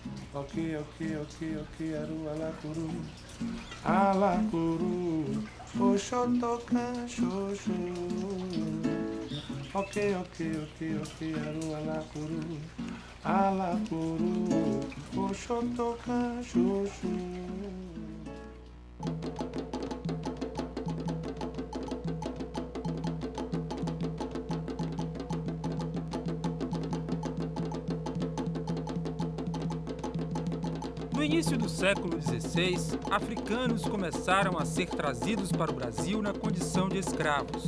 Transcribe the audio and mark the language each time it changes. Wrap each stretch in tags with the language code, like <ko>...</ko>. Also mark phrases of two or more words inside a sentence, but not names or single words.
<pt>Ok, aru alakuru. Alakuru, Oxotoca, xoxo. Ok, aru alakuru. Alakuru, Oxotoca, xoxo. No início do século XVI, africanos começaram a ser trazidos para o Brasil na condição de escravos.</pt>